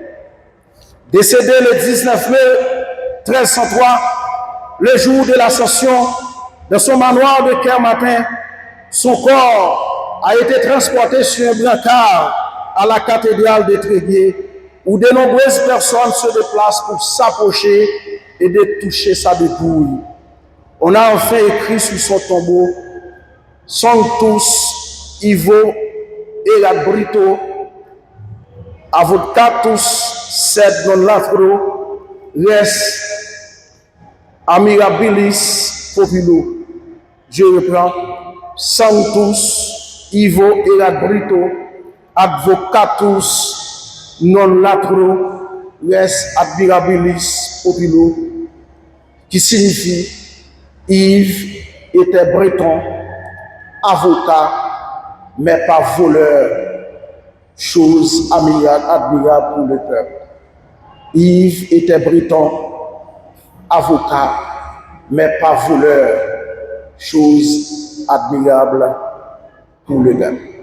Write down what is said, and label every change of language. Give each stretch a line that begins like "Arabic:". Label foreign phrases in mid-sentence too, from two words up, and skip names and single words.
French: Décédé le 19 mai 1303, le jour de l'ascension de son manoir de Kermatin, son corps a été transporté sur un brancard à la cathédrale de Tréguier, où de nombreuses personnes se déplacent pour s'approcher et de toucher sa dépouille. On a enfin écrit sur son tombeau
Latin: Sanctus Ivo Erat Brito Avocatus sed non latro res Amirabilis Populo.
French: Je reprends.
Latin: Sanctus Ivo Erat Brito Advocatus non latro res Admirabilis Populo,
French: qui signifie Yves était breton, avocat, mais pas voleur, chose admirable pour le peuple. Yves était breton, avocat, mais pas voleur, chose admirable pour le peuple.